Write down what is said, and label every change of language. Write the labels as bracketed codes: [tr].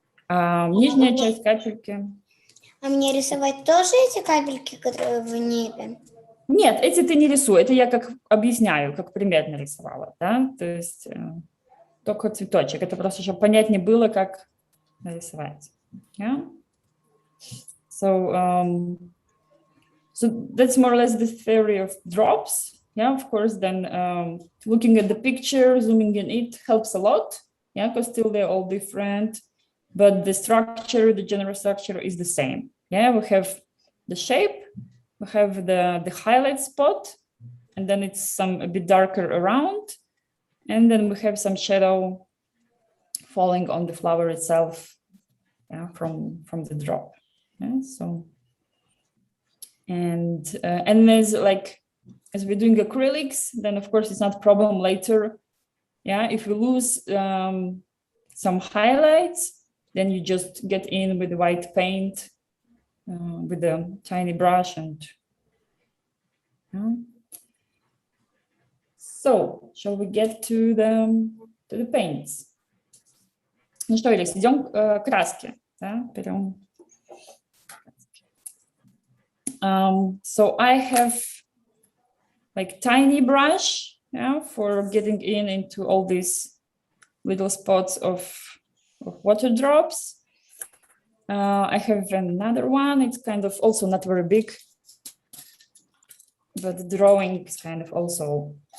[ru] А нижняя часть капельки. А мне рисовать тоже эти капельки, которые в небе? Нет, эти ты не рисуй, это я как объясняю, как пример нарисовала, да, то есть только цветочек, это просто, чтобы понятнее было, как нарисовать. [en] Yeah? So that's more or less the theory of drops. Yeah, of course, then looking at the picture, zooming in it helps a lot. Yeah, because still they're all different, but the structure, the general structure is the same. Yeah, we have the shape, we have the highlight spot, and then it's a bit darker around, and then we have some shadow falling on the flower itself, yeah, from the drop. Yeah, so and there's like, as we're doing acrylics, then of course it's not a problem later. Yeah, if we lose some highlights, then you just get in with the white paint with a tiny brush and so shall we get to the paints? [ru] Ну что, Элис, идем к краске, да? Берем. [en] So I have like tiny brush, yeah, for getting into all these little spots of water drops. I have another one. It's kind of also not very big, but the drawing is kind of also.